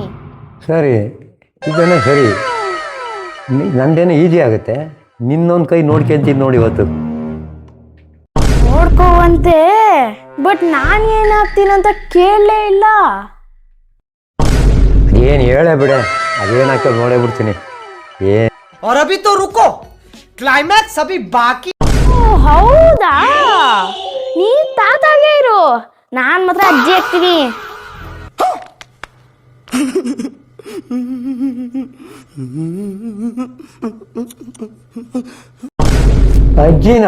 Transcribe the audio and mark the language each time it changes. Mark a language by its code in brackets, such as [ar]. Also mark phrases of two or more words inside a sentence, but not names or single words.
[kn] ಸರಿ, ಇದನ್ನೇ ಸರಿ. ನಂದೇನೋ ಈಸಿ ಆಗುತ್ತೆ. ನಿನ್ನೊಂದು ಕೈ ನೋಡ್ಕೊಂತೀನಿ ನೋಡಿ ಇವತ್ತು. ನೋಡ್ಕೋವಂತೆ, ಬಟ್ ನಾನು ಏನಾಗ್ತೀನಂತ ಕೇಳಲೇ ಇಲ್ಲ. ಏನು ಹೇಳೇ ಬಿಡೆ, ಅದೇನಾಗ್ತದೆ ನೋಡೇ ಬಿಡ್ತೀನಿ. [hi] और अभी तो रुको, क्लाइमैक्स अभी बाकी. [kn] ಹೌದಾ? ನೀ ತಾತಾಗೆ ಇರು, ನಾನು ಮಾತ್ರ ಅಜ್ಜಿ ಆಗ್ತೀನಿ. ಅಜ್ಜಿನಾ?